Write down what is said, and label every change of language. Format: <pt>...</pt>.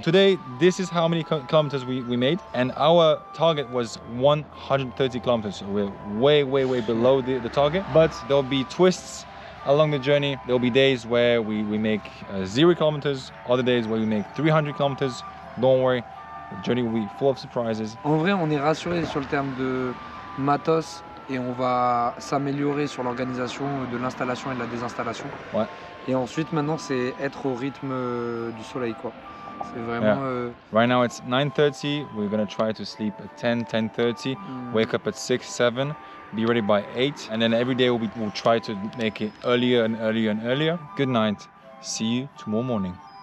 <en>Today, this is how many kilometers we made, and our target was 130 kilometers. So we're way below the target, but there'll be twists along the journey. There'll be days where we make 0 kilometers, other days where we make 300 kilometers. Don't worry, the journey will be full of surprises.</en> <fr>En vrai, on est rassuré sur le terme de matos et on va s'améliorer sur l'organisation de l'installation et de la désinstallation. Ouais. Et ensuite, maintenant, c'est être au rythme du soleil, quoi. C'est vraiment...</fr> <en>Right now it's 9:30. We're gonna try to sleep at 10, 10:30. Wake up at 6, 7. Be ready by 8. And then every day we'll try to make it earlier and earlier and earlier. Good night. See you tomorrow morning.</en>